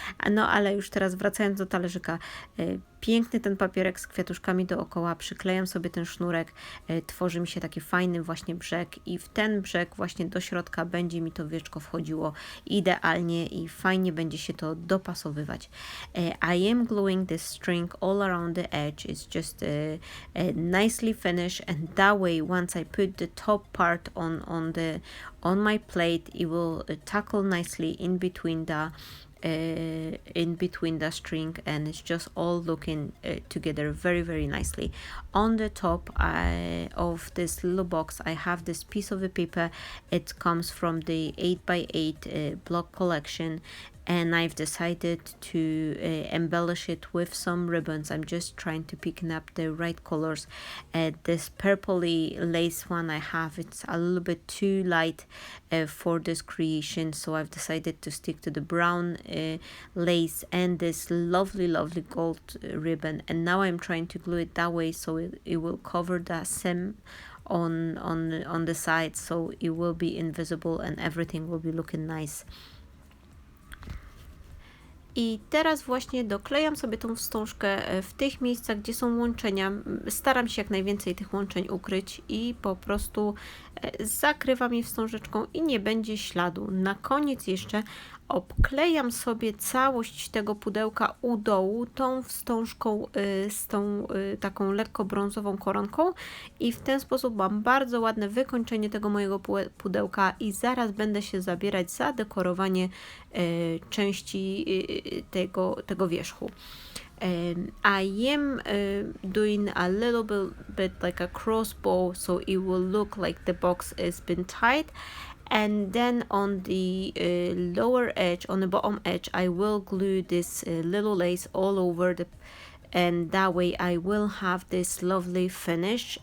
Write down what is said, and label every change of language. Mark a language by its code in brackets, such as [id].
[pl] No ale już teraz wracając do talerzyka, piękny ten papierek z kwiatuszkami dookoła, przyklejam sobie ten sznurek, tworzy mi się taki fajny właśnie brzeg i w ten brzeg właśnie do środka będzie mi to wieczko wchodziło idealnie i fajnie będzie się to dopasowywać. [en] I am gluing this string all around the edge. It's just nicely finished, and that way once I put the top part on my plate, it will tackle nicely in between in between the string, and it's just all looking together very, very nicely. On the top of this little box, I have this piece of the paper. It comes from the 8x8 block collection, and I've decided to embellish it with some ribbons. I'm just trying to pick up the right colors. This purpley lace one I have, it's a little bit too light for this creation, so I've decided to stick to the brown lace and this lovely gold ribbon, and now I'm trying to glue it that way so it will cover the seam on the side, so it will be invisible and everything will be looking nice. [pl] I teraz właśnie doklejam sobie tą wstążkę w tych miejscach, gdzie są łączenia. Staram się jak najwięcej tych łączeń ukryć i po prostu zakrywam je wstążeczką i nie będzie śladu. Na koniec jeszcze obklejam sobie całość tego pudełka u dołu tą wstążką z tą taką lekko brązową koronką i w ten sposób mam bardzo ładne wykończenie tego mojego pudełka i zaraz będę się zabierać za dekorowanie części tego wierzchu. [en] I am doing a little bit like a crossbow, so it will look like the box has been tied. And then on the lower edge, on the bottom edge, I will glue this little lace all over and that way I will have this lovely finish.